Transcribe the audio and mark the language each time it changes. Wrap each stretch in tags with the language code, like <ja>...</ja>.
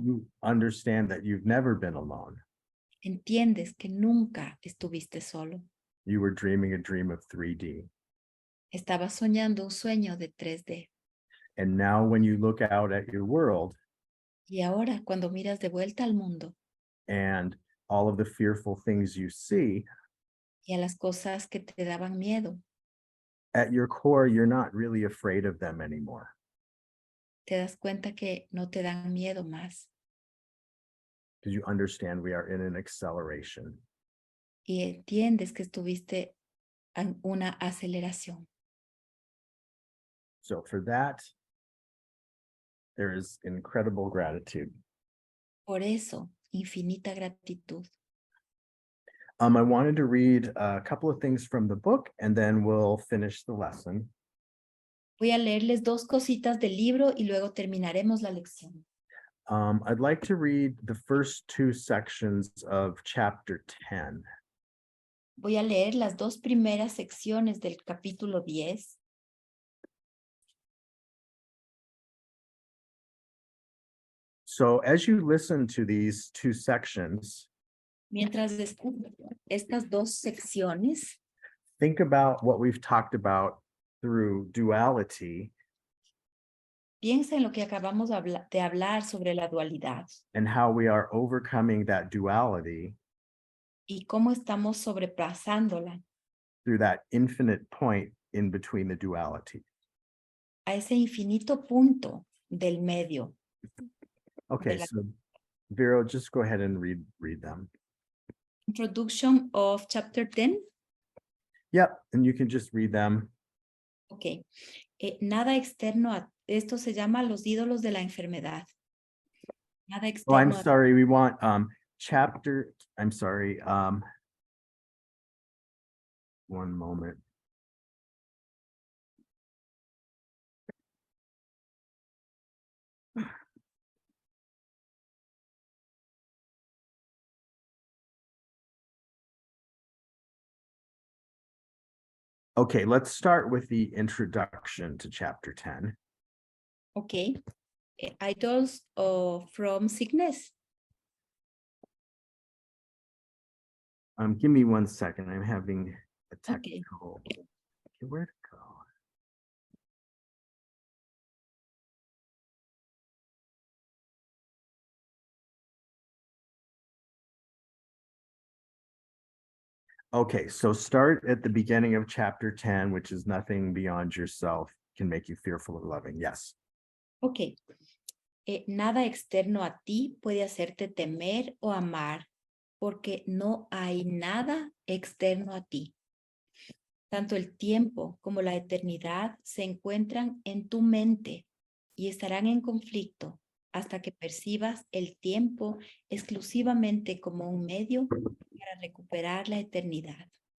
<en>you understand that you've never been alone.</en> <es>entiendes que nunca estuviste solo.</es> <en>You were dreaming a dream of 3D.</en> <es>Estabas soñando un sueño de 3D.</es> <en>And now when you look out at your world</en> <es>Y ahora, cuando miras de vuelta al mundo</es> <en>and all of the fearful things you see,</en> <es>y a las cosas que te daban miedo,</es> <en>at your core, you're not really afraid of them anymore.</en> <es>te das cuenta que no te dan miedo más.</es> <en>Because you understand we are in an acceleration.</en> <es>Y entiendes que estuviste en una aceleración.</es> <en>So for that, there is incredible gratitude.</en> <es>Por eso, infinita gratitud.</es> <en>I wanted to read a couple of things from the book and then we'll finish the lesson.</en> <es>Voy a leerles 2 cositas del libro y luego terminaremos la lección.</es> <en>I'd like to read the first 2 sections of chapter 10.</en> <es>Voy a leer las 2 primeras secciones del capítulo 10.</es> <en>So as you listen to these 2 sections,</en> <es>Mientras escucho estas 2 secciones,</es> <en>think about what we've talked about through duality</en> <es>piensa en lo que acabamos de hablar sobre la dualidad</es> <en>and how we are overcoming that duality</en> <es>y cómo estamos sobrepasándola</es> <en>through that infinite point in between the duality.</en> <es>a ese infinito punto del medio.</es> <en>Okay, la- so Vero, just go ahead and read them. Introduction of chapter 10. Yep, and you can just read them. Ok.</en> <es>Nada externo a esto se llama los ídolos de la enfermedad. Nada</es> <en>Oh, I'm</en> <es>externo a</es> <en>sorry, we want one moment. Okay, let's start with the introduction to chapter 10. Ok. Idols from sickness. Give me 1 second. I'm having a Okay. technical. Okay, where'd it go? Okay, so start at the beginning of chapter 10, which is nothing beyond yourself can make you fearful of loving. Yes. Ok.</en> <es>Nada externo a ti puede hacerte temer o amar, porque no hay nada externo a ti. Tanto el tiempo como la eternidad se encuentran en tu mente y estarán en conflicto hasta que percibas el tiempo exclusivamente como un medio para recuperar la eternidad.</es>